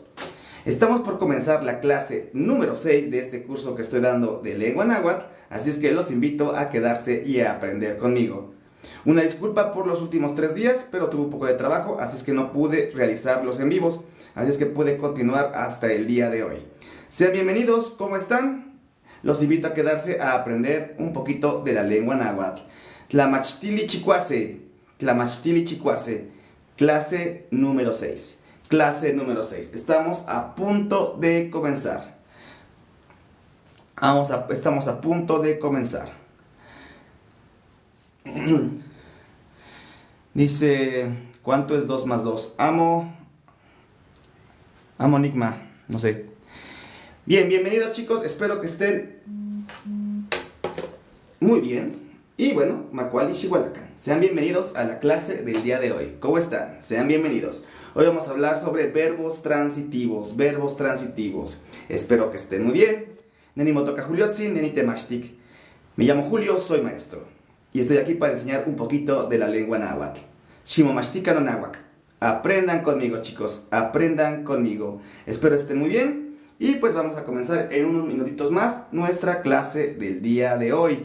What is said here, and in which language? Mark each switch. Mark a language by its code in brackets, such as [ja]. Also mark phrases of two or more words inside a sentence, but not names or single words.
[es] Estamos por comenzar la clase número 6 de este curso que estoy dando de lengua náhuatl, así es que los invito a quedarse y a aprender conmigo. Una disculpa por los últimos 3 días, pero tuve un poco de trabajo, así es que no pude realizar los en vivos, así es que pude continuar hasta el día de hoy. Sean bienvenidos, ¿cómo están? Los invito a quedarse a aprender un poquito de la lengua náhuatl. [nah] Tlamachtili chicuase, Tlamachtili chicuase, [es] clase número 6. Clase número 6. Estamos a punto de comenzar. Estamos a punto de comenzar. Dice, ¿cuánto es 2 más 2? Amo Enigma, no sé. Bien, bienvenidos, chicos. Espero que estén muy bien. Y bueno, [nah] Macuali Xihualacan. [es] Sean bienvenidos a la clase del día de hoy. ¿Cómo están? Sean bienvenidos. Hoy vamos a hablar sobre verbos transitivos. Verbos transitivos. Espero que estén muy bien. [nah] Neni motoka Juliotzi, neni temashtik. [es] Me llamo Julio, soy maestro. Y estoy aquí para enseñar un poquito de la lengua náhuatl. [nah] Shimomashtika no náhuatl. [es] Aprendan conmigo, chicos. Aprendan conmigo. Espero estén muy bien. Y pues vamos a comenzar en unos minutitos más nuestra clase del día de hoy.